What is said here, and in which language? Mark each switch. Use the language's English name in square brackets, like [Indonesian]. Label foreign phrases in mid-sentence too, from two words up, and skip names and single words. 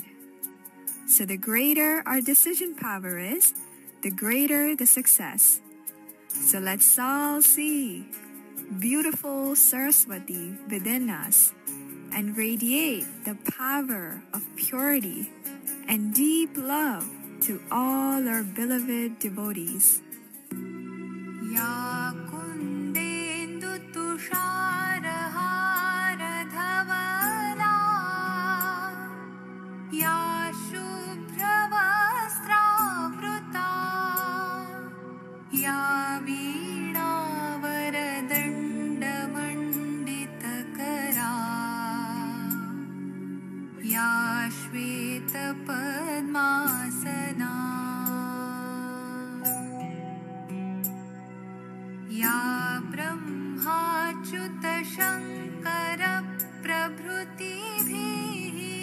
[English] So the greater our decision power is, the greater the success. So let's all see beautiful Saraswati within us and radiate the power of purity and deep love to all our beloved devotees. [Sanskrit] या कुन्देन्दु तुषारहार धवला, या शुभ्रवस्त्रावृता, या वीणा वरदण्ड मण्डितकरा, या श्वेत पद्मासना, या ब्रह्माच्युत शङ्कर प्रभृतिभिः